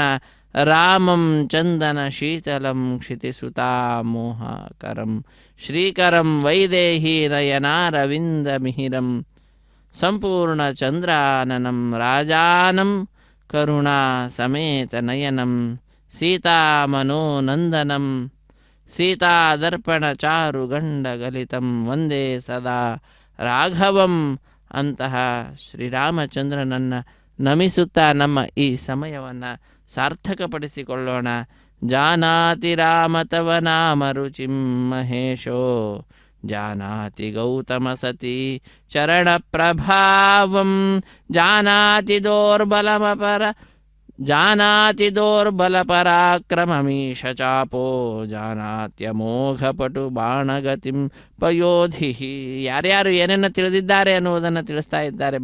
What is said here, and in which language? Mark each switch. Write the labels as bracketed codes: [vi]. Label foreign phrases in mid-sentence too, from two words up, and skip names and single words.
[sa] ರಾಮಂ ಚಂದನ ಶೀತಲಂ ಕ್ಷಿತಿಸುತಾಮೋಹಕರಂ ಶ್ರೀಕರಂ ವೈದೇಹಿ ನಯನಾರವಿಂದ ಮಿಹಿರಂ ಸಂಪೂರ್ಣ ಚಂದ್ರಾನನಂ ರಾಜಾನಂ ಕರುಣಾ ಸಮೇತ ನಯನಂ ಸೀತಾಮನೋನಂದನಂ ಸೀತಾದರ್ಪಣ ಚಾರು ಗಂಡಗಲಿತಂ ವಂದೇ ಸದಾ ರಾಘವಂ. [kn] ಅಂತಹ ಶ್ರೀರಾಮಚಂದ್ರನನ್ನು ನಮಿಸುತ್ತಾ ನಮ್ಮ ಈ ಸಮಯವನ್ನು ಸಾರ್ಥಕಪಡಿಸಿಕೊಳ್ಳೋಣ. [sa] ಜಾನಾತಿ ರಾಮ ತವ ನಾಮ ರುಚಿಂ ಮಹೇಶೋ ಜಾನಾತಿ ಗೌತಮ ಸತಿ ಚರಣ ಪ್ರಭಾವಂ ಜಾನಾತಿ ದೌರ್ಬಲ ಪರಾಕ್ರಮಮೀಶ ಚಾಪೋ ಜಾನಾತ್ಯಮೋಘಪಟು ಬಾಣಗತಿಂ ಪಯೋಧಿ. [kn] ಯಾರ್ಯಾರು ಏನನ್ನು ತಿಳಿದಿದ್ದಾರೆ ಅನ್ನುವುದನ್ನು ತಿಳಿಸ್ತಾ ಇದ್ದಾರೆ.